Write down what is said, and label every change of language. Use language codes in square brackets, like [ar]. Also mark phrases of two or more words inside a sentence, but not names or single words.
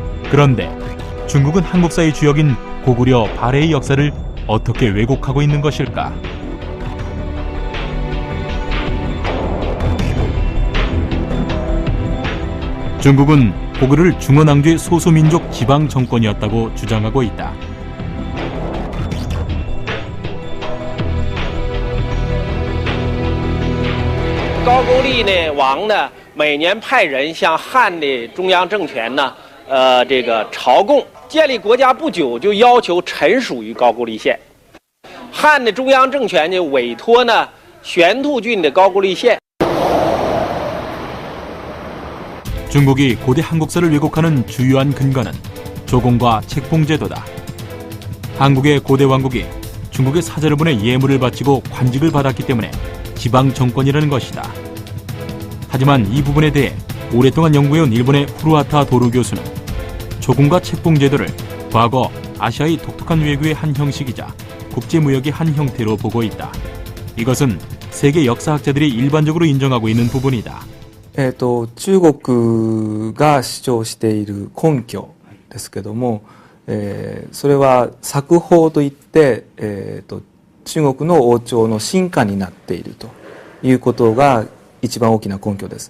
[ko] 그런데 중국은 한국사의 주역인 고구려 발해의 역사를 어떻게 왜곡하고 있는 것일까? 중국은 고구려를 중원왕조의 소수민족 지방 정권이었다고 주장하고 있다. [zh] 高句丽呢王呢每年派人向汉的中央政权呢，这个朝贡。建立国家不久就要求臣属于高句丽县。汉的中央政权呢委托呢玄兔郡的高句丽县。 [ko] 중국이 고대 한국사를 왜곡하는 주요한 근거는 조공과 책봉제도다. 한국의 고대 왕국이 중국의 사자를 보내 예물을 바치고 관직을 받았기 때문에 지방 정권이라는 것이다. 하지만 이 부분에 대해 오랫동안 연구해온 일본의 후루하타 도루 교수는 조공과 책봉제도를 과거 아시아의 독특한 외교의 한 형식이자 국제무역의 한 형태로 보고 있다. 이것은 세계 역사학자들이 일반적으로 인정하고 있는 부분이다. [ja] 中国が主張している根拠ですけども、それは作法といって、中国の王朝の臣下になっているということが一番大きな根拠です。